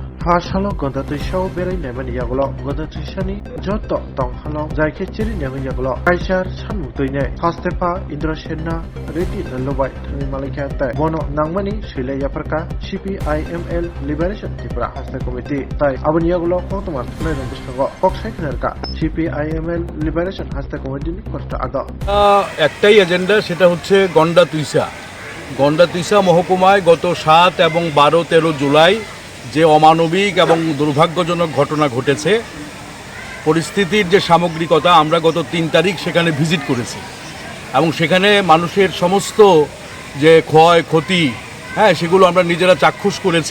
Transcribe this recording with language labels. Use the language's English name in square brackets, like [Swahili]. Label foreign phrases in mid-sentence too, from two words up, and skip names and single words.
[Kok Borok] Hasalong gonda tuisau berai nemen yagolo gonda tuisani joto tong halong jaike chiri nemen yagolo kaisar sanmu tuine hastepa Indra Senna reti nalobai thani malika tai bono nangmani sile yaparka CPIML Liberation Tripura haste committee tai abani yagolo kotomar thane rambusnago koksai knerka CPIML Liberation haste committee ni korta ada [Bangla] একটাই এজেন্ডা সেটা হচ্ছে গন্ডা তুইসা মহকুমায় গত 7 এবং 12-13 জুলাই যে অমানবিক এবং দুর্ভাগ্যজনক ঘটনা ঘটেছে পরিস্থিতির যে সামগ্রিকতা আমরা গত 3 তারিখ সেখানে ভিজিট করেছি এবং সেখানে মানুষের সমস্ত যে ক্ষয়ক্ষতি সেগুলো আমরা নিজেরা চাক্ষুষ করেছি।